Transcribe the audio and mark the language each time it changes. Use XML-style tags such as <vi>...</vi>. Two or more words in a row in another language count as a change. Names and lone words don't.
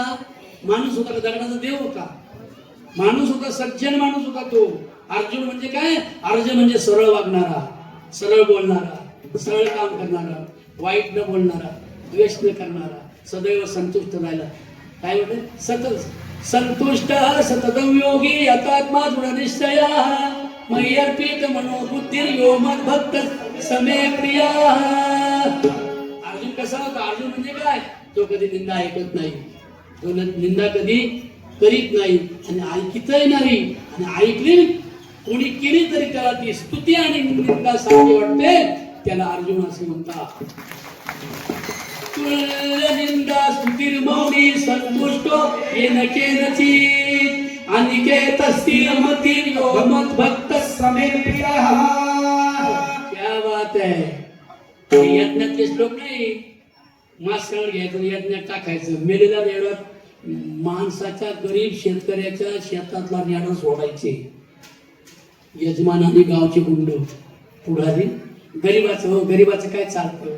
<mr>माणूस होता का दगडाचा देव होता? माणूस होता, सज्जन माणूस होता तो. अर्जुन म्हणजे काय? अर्जुन म्हणजे सरळ वागणारा, सरळ बोलणारा, सरळ काम करणारा, वाईट न बोलणारा, द्वेष न करणारा, सदैव संतुष्ट राहिला. काय म्हणते?</mr> <sa>संतुष्ट सततम योगी यतात्मा दृढ निश्चय मय्यर्पित मनोबुद्धिर्यो मद्भक्त समे प्रिया.</sa> <mr>अर्जुन कसा होता? अर्जुन म्हणजे काय? तो कधी निंदा ऐकत नाही, तो निंदा कधी करीत नाही आणि ऐकतही नाही. आणि ऐकली कोणी केली तरी त्याला ती स्तुती आणि निंदा सारखी वाटते. त्याला अर्जुन असे म्हणतात.</mr> <sa>तुल्य निंदा स्तुतिर्मौनी संतुष्टो येन केनचित् अनिकेतस्थिर मतिर्यो मद्भक्त समे प्रियः.</sa> <hi>क्या बात है.</hi> <mr>यज्ञातले श्लोक नाही. मास्टर घ्यायचं यज्ञात टाकायचं. मेलेल्या रेड्यात माणसाच्या गरीब शेतकऱ्याच्या शेतातला रेडा सोडायचे. यजमान आणि गावचे गुंड पुढारी. गरीबाचं काय चालतं?</mr>